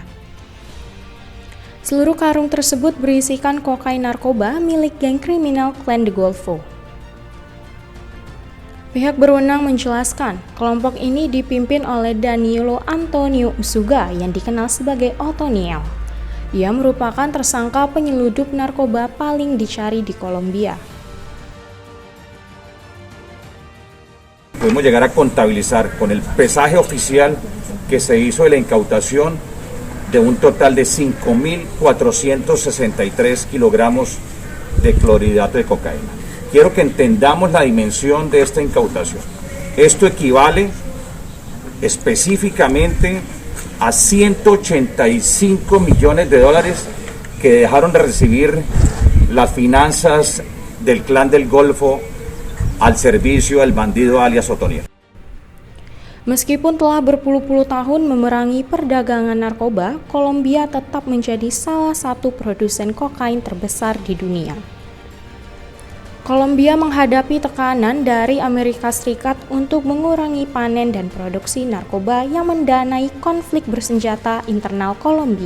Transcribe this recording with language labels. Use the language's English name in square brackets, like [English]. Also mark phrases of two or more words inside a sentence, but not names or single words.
[Indonesian] Seluruh karung tersebut berisikan kokain narkoba milik geng kriminal Clan de Golfo. Pihak berwenang menjelaskan, kelompok ini dipimpin oleh Danilo Antonio Usuga yang dikenal sebagai Otoniel. Dia merupakan tersangka penyeludup narkoba paling dicari di Kolombia. [Spanish] Podemos llegar a contabilizar con el pesaje oficial que se hizo de la incautación de un total de 5.463 kilogramos de clorhidrato de cocaína. Quiero que entendamos la dimensión de esta incautación. Esto equivale específicamente a $185 millones que dejaron de recibir las finanzas del Clan del Golfo al servicio del bandido alias Otoniel. [Indonesian] Meskipun telah berpuluh-puluh tahun memerangi perdagangan narkoba, Kolombia tetap menjadi salah satu produsen kokain terbesar di dunia. Kolombia menghadapi tekanan dari Amerika Serikat untuk mengurangi panen dan produksi narkoba yang mendanai konflik bersenjata internal Kolombia.